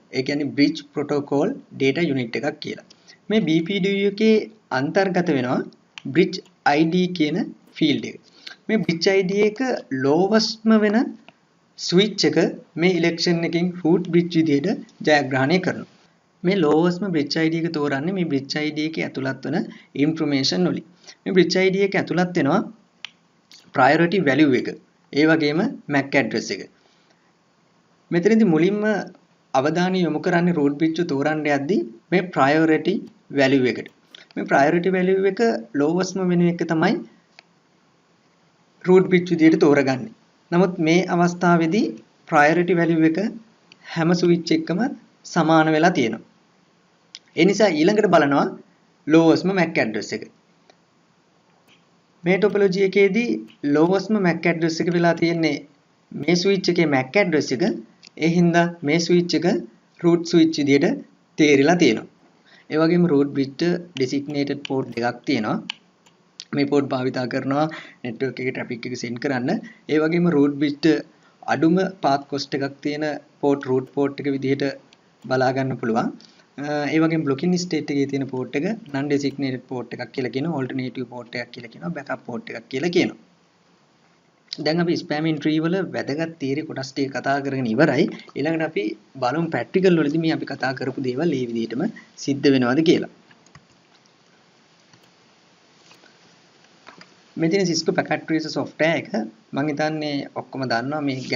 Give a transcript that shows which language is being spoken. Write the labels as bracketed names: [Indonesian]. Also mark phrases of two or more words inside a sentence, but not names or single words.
[Sinhala] ඒ කියන්නේ [English] bridge protocol data unit [Sinhala] එකක් කියලා. මේ BPDU එකේ අන්තර්ගත වෙනවා [English] bridge ID [Sinhala] කියන field එක. මේ [English] bridge ID [Sinhala] එක lowestම වෙන switch එක මේ election එකෙන් [English] root bridge [Sinhala] විදිහට ජයග්‍රහණය කරනවා. මේ [English] lowest bridge ID [Sinhala] එක තෝරන්නේ මේ [English] bridge ID [Sinhala] එකේ ඇතුළත් වන information වලින්. මේ [English] bridge ID [Sinhala] එක ඇතුළත් වෙනවා [English] priority value [Sinhala] එක. ඒ වගේම [English] MAC address [Sinhala] එක. මෙතනදී මුලින්ම අවධානය යොමු කරන්නේ [English] root bridge [Sinhala] තෝරන්න යද්දී මේ [English] priority value [Sinhala] එකට. මේ [English] priority value [Sinhala] එක lowest වෙන එක තමයි [English] root bridge [Sinhala] විදිහට තෝරගන්නේ. නමුත් මේ අවස්ථාවේදී [English] priority value [Sinhala] එක හැම switch එකකම සමාන වෙලා තියෙනවා. ඒ නිසා ඊළඟට බලනවා [English] lowest MAC address [Sinhala] එක. මේ topology එකේදී [English] lowest MAC address [Sinhala] එක වෙලා තියෙන්නේ මේ switch එකේ [English] MAC address [Sinhala] එක. ඒ හින්දා මේ switch එක [English] root switch [Sinhala] විදිහට තේරිලා තියෙනවා. ඒ වගේම [English] root bridge designated port [Sinhala] දෙකක් තියෙනවා. මේ port භාවිතා කරනවා network එකේ traffic එක send කරන්න. ඒ වගේම [English] root bridge [Sinhala] අඩුම [English] path cost [Sinhala] එකක් තියෙන [English] port root port [Sinhala] එක විදිහට බලා ගන්න පුළුවන්. ඒ වගේම [English] blocking state [Sinhala] එකේ තියෙන port එක [English] non designated port [Sinhala] එකක් කියලා කියනවා, [English] alternative port [Sinhala] එකක් කියලා කියනවා, [English] backup port [Sinhala] එකක් කියලා කියනවා. දැන් අපි [English] spam entry [Sinhala] වල වැදගත් theory කොටස් ටික කතා කරගෙන ඉවරයි. ඊළඟට අපි බලමු practical වලදී මේ අපි කතා කරපු දේවල් මේ විදිහටම සිද්ධ වෙනවද කියලා. මෙතන Cisco Packet Tracer software එක මම හිතන්නේ ඔක්කොම දන්නවා මේක ගැන.